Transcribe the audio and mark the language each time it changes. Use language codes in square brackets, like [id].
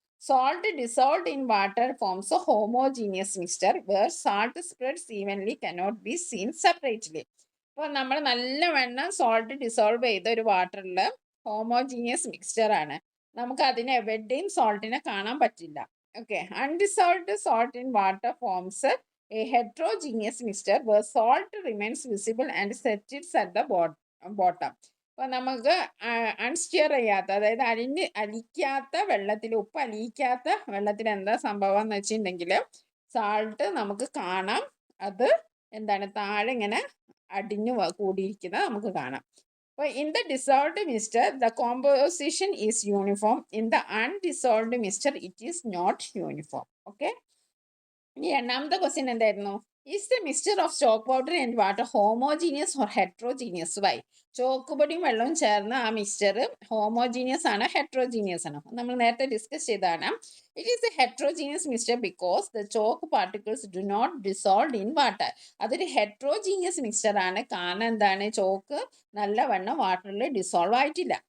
[en] Salt dissolved in water forms a homogeneous mixture where salt spreads evenly cannot be seen separately. [ml] അപ്പോൾ നമ്മൾ നല്ലവണ്ണം salt dissolve ചെയ്ത ഒരു വാട്ടറിൽ ഹോമോജീനിയസ് മിക്സ്ചർ ആണ്. നമുക്ക് അതിനെ എവിടെയും സോൾട്ടിനെ കാണാൻ പറ്റില്ല. [en] Okay, undissolved salt in water forms a heterogeneous mixture where salt remains visible and settles at the bottom. [ml] അപ്പോൾ നമുക്ക് അൺസ്റ്റിയർ ചെയ്യാത്ത, അതായത് അലിക്കാത്ത വെള്ളത്തിൽ, ഉപ്പ് അലിയിക്കാത്ത വെള്ളത്തിൽ എന്താ സംഭവം എന്ന് വെച്ചിട്ടുണ്ടെങ്കിൽ സാൾട്ട് നമുക്ക് കാണാം. അത് എന്താണ്, താഴെ ഇങ്ങനെ അടിഞ്ഞു കൂടിയിരിക്കുന്നത് നമുക്ക് കാണാം. [en] In the dissolved mixture, the composition is uniform. In the undissolved mixture, it is not uniform. Okay. [ml] ഇനി രണ്ടാമത്തെ ക്വസ്റ്റ്യൻ എന്തായിരുന്നു? [en] Is the mixture of chalk powder and water homogeneous or heterogeneous? Why? [ml] Chalk പൊടിയും വെള്ളവും ചേർന്ന ആ mixture homogeneous ആണ്, heterogeneous ആണ്? നമ്മൾ നേരത്തെ ഡിസ്കസ് ചെയ്തതാണ്. [en] It is a heterogeneous mixture because the chalk particles do not dissolve in water. [ml] അതൊരു ഹെട്രോജീനിയസ് മിക്സ്ചർ ആണ്. കാരണം എന്താണ്? ചോക്ക് നല്ലവണ്ണം വാട്ടറിൽ ഡിസോൾവ് ആയിട്ടില്ല.